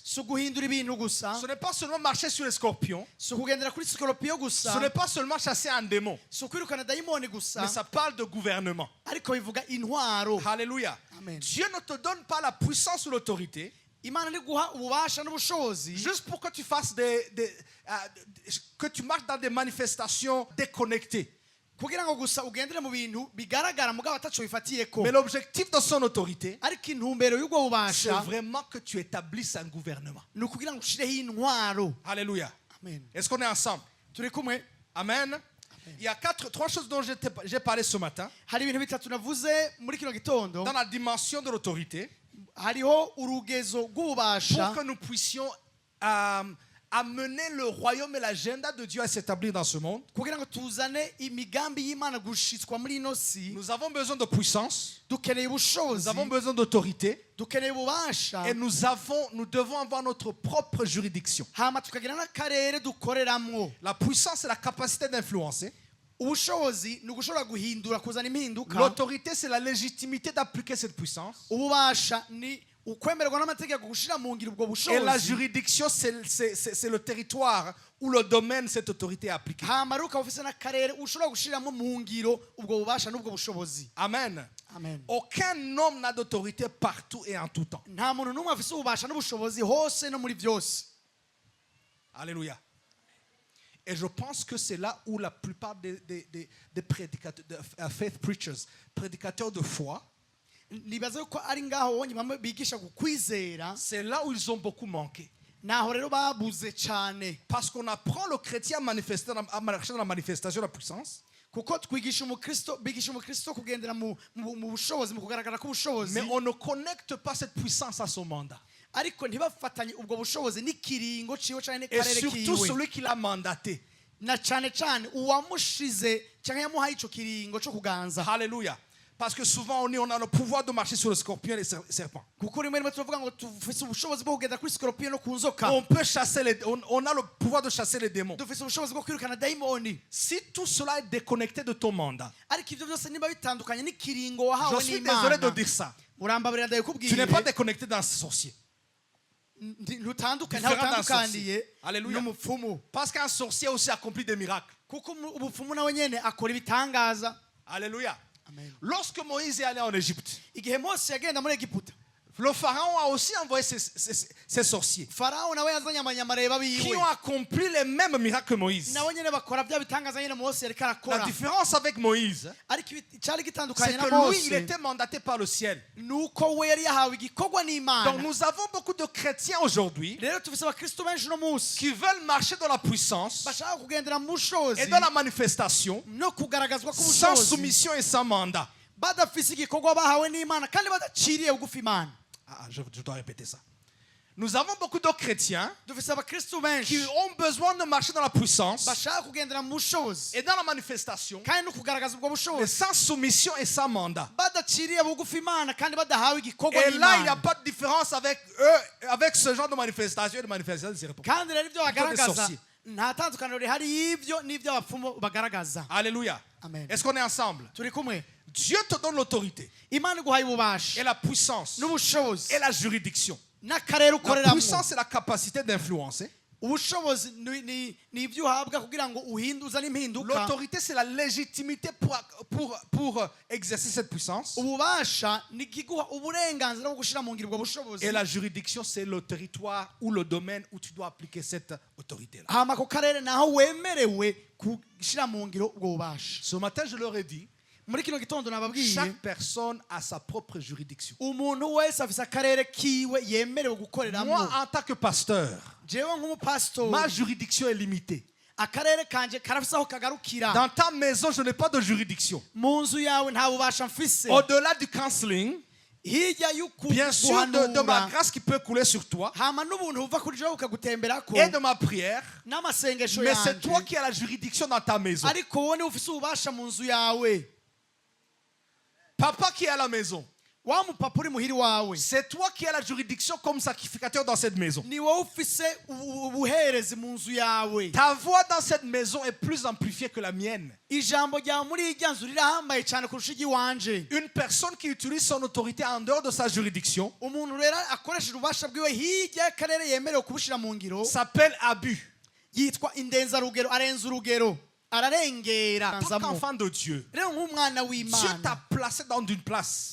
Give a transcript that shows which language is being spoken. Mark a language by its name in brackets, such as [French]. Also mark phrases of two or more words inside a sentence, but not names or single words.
[Rundi] Si guhindura ibintu gusa, [French] Ce n'est pas seulement marcher sur les scorpions. [Rundi] si kugendera kuri sikoropiyo [French] Ce [Rundi] gusa, [French] n'est pas seulement chasser un démon. [Rundi] si kwirukana dayimoni gusa, [French] Mais ça parle de gouvernement. [Rundi] ariko bivuga intwaro. [French] Alléluia. Amen. Dieu ne te donne pas la puissance ou l'autorité [Rundi] Imana ni guha ububasha n'ubushobozi [French] juste pour que tu fasses que tu marches dans des manifestations déconnectées. [Rundi] kugira ngo gusa ugendere mu bintu bigaragara mugabo ataco bifatiyeko. [French] Mais l'objectif de son autorité, [Rundi] Ariko intumbero y'ubwo [French] c'est [Rundi] bubasha [French] vraiment que tu établisses un gouvernement. [Rundi] ni ukugira ngo ushireho intwaro. [French] Alléluia. Amen. Est-ce qu'on est ensemble? [Rundi] Turi kumwe. Amen. [French] Il y a trois choses dont j'ai parlé ce matin. [Rundi] Hari ibintu bitatu navuze muri kino gitondo. [French] Dans la dimension de l'autorité, [Rundi] Hariho urugezo [French] pour [Rundi] rw'ububasha [French] que nous puissions amener le royaume et l'agenda de Dieu à s'établir dans ce monde, [Rundi] kugira ngo tuzane imigambi y'Imana gushitswa muri ino si [French] nous avons besoin de puissance, [Rundi] dukeneye ubushobozi [French] nous avons besoin d'autorité, [Rundi] dukeneye ububasha [French] et nous devons avoir notre propre juridiction. [Rundi] hama tukagira n'akarere dukoreramwo. [French] La puissance, c'est la capacité d'influencer. [Rundi] Ubushobozi ni ugushobora guhindura kuzana impinduka. [French] L'autorité, c'est la légitimité d'appliquer cette puissance. [Rundi] Ububasha ni ukwemererwa n'amategeko gushira mu ngiro ubwo [French] Et la [Rundi] bushobozi. [French] juridiction, c'est le territoire où le domaine, cette autorité est appliquée. [Rundi] hama rero ukaba ufise n'akarere ushobora gushiramo mu ngiro ubwo bubasha n'ubwo bushobozi. Amen. Amen. [French] Aucun homme n'a d'autorité partout et en tout temps. [Rundi] Nta muntu n'umwe afise ububasha n'ubushobozi hose no muri byose. Alléluia. [French] Et je pense que c'est là où la plupart des prédicateurs, [English] faith preachers, [French] prédicateurs de foi, [Rundi] Nibaza ko ari ngaho wonye bamwe bigisha ku kwizera, [French] c'est là où ils ont beaucoup manqué. [Rundi] naho rero babuze cyane. [French] Parce qu'on apprend le chrétien à marcher dans la manifestation de la puissance, [Rundi] Kuko twigisha bigisha umukristo kugendera mu bushobozi, mu kugaragara k'ubushobozi. [French] mais on ne connecte pas cette puissance à son mandat. [Rundi] Ariko ntibafatanye ubwo bushobozi n'ikiringo ciwe cyane [French] Et [Rundi] n'akarere [French] surtout [Rundi] kiwe. [French] celui qui l'a mandaté. [Rundi] Na cyane cyane uwamushize cyangwa yamuhaye ico kiringo cyo kuganza. Alléluia. [French] Parce que souvent on a le pouvoir de marcher sur le scorpion et les serpents. [Rundi] Kuko rimwe rimwe tuvuga ngo tufise ubushobozi bwo kugenda kuri scorpion no ku nzoka. [French] On peut chasser on a le pouvoir de chasser les démons. [Rundi] Dufise ubushobozi bwo kwirukana daimoni. [French] Si tout cela est déconnecté de ton mandat, [Rundi] Ariko ivyo byose niba bitandukanye n'ikiringo wahawe [French] je suis désolé de [Rundi] n'Imana. [French] dire ça. [Rundi] Urambabarira [French] Tu n'es [Rundi] ndabikubwire. [French] pas déconnecté d'un sorcier. [Rundi] Ntutandukanye [French] Différent d'un [Rundi] utandukaniye [French] sorcier. Alléluia. [Rundi] n'umupfumu. [French] Parce qu'un sorcier aussi accomplit des miracles. [Rundi] Kuko ubupfumu nawe nyene akora ibitangaza. Alléluia. Amen. [French] Lorsque Moïse est allé en Égypte, [Rundi] Igihe Mose yagenda muri Egiputa, [French] le pharaon a aussi envoyé ses sorciers [Rundi] Farao nawe yazanye amanyamareba [French] qui [Rundi] biwe. [French] ont accompli les mêmes miracles que Moïse. [Rundi] Nawe nyene bakora bya bitangaza nyene Mose yariko [French] La [Rundi] arakora. [French] différence avec Moïse, [Rundi] Ariko cyari [French] c'est [Rundi] gitandukanye na [French] que lui, il [Rundi] Mose. [French] était mandaté par le ciel. [Rundi] Nuko we yari yahawe igikorwa [French] Donc [Rundi] n'Imana. [French] nous avons beaucoup de chrétiens aujourd'hui [Rundi] Rero tufise abakristo benshi no munsi [French] qui veulent marcher dans la puissance [Rundi] bashaka kugendera mu bushobozi [French] et dans la manifestation [Rundi] no kugaragazwa [French] sans [Rundi] k'ubushobozi [French] soumission et sans mandat. [Rundi] badafise igikorwa bahawe n'Imana kandi badaciriye bugufi Imana. [French] Je dois répéter ça. Nous avons beaucoup de chrétiens [Rundi] Dufise abakristo [French] qui [Rundi] benshi [French] ont besoin de marcher dans la puissance [Rundi] bashaka kugendera mu bushobozi [French] et dans la manifestation, [Rundi] kandi no kugaragaza ubwo [French] mais [Rundi] bushobozi [French] sans soumission et sans mandat. [Rundi] badaciriye bugufi Imana kandi badahawe igikorwa [French] Et là, il n'y a [Rundi] n'Imana. [French] pas de différence avec eux, avec ce genre de manifestation et de manifestation des serpents. [Rundi] Kandi rero ibyo bagaragaza [French] sorciers. [Rundi] nta tandukaniro rihari y'ibyo n'ibyo abapfumu bagaragaza. Alléluia. Amen. [French] Est-ce qu'on est ensemble? [Rundi] Turi kumwe. [French] Dieu te donne l'autorité [Rundi] Imana iguhaye [French] et [Rundi] ububasha [French] la puissance [Rundi] n'ubushobozi [French] et la juridiction. [Rundi] n'akarere [French] La [Rundi] ukoreramo. [French] puissance, c'est la capacité d'influencer. [Rundi] Ubushobozi ni ibyo uhabwa kugira ngo uzane impinduka. [French] L'autorité, c'est la légitimité pour exercer cette puissance. [Rundi] Ububasha ni ikiguha uburenganzira bwo gushyira mu ngiro ubwo bushobozi. [French] Et la juridiction, c'est le territoire ou le domaine où tu dois appliquer cette autorité-là. [Rundi] hama ako karere naho wemerewe gushyira mu ngiro ubwo bubasha. [French] Ce matin, je leur ai dit, [Rundi] Muri kino gitondo nababwiye [French] chaque personne a sa propre juridiction. [Rundi] umuntu wese afise akarere kiwe yemerewe gukoreramo. [French] Moi, en tant que pasteur, [Rundi] Jewe nk'umupasitori [French] ma juridiction est limitée. [Rundi] akarere kanje karafise aho kagarukira. [French] Dans ta maison, je n'ai pas de juridiction. [Rundi] Mu nzu yawe nta bubasha mfise. [French] Au-delà du counseling, [Rundi] Hirya [French] bien sûr, de ma [Rundi] y'ukuguhanura [French] grâce qui peut couler sur toi [Rundi] hama n'ubuntu buva kuri jewe bukagutemberako [French] et de ma prière, [Rundi] n'amasengesho [French] mais c'est [Rundi] yanje. [French] toi qui as la juridiction dans ta maison. [Rundi] Ariko wowe niwe ufise ububasha mu nzu yawe. [French] Papa qui est à la maison, [Rundi] Wa mupapa uri muhiri wawe [French] c'est toi qui as la juridiction comme sacrificateur dans cette maison. [Rundi] ni wowe ufise ubuherezi mu nzu yawe. [French] Ta voix dans cette maison est plus amplifiée que la mienne. [Rundi] Ijambo ryawe muri irya nzu rirahambaye cyane kurusha iry'iwanje. [French] Une personne qui utilise son autorité en dehors de sa juridiction [Rundi] Umuntu rero akoresheje ububasha bwiwe hirya y'akarere yemerewe kubushyira mu ngiro [French] s'appelle abus. [Rundi] yitwa indenzarugero, arenza urugero, ararengera. [French] En tant qu'enfant de Dieu, [Rundi] Rero nk'umwana [French] Dieu [Rundi] w'Imana, [French] t'a placé dans une place.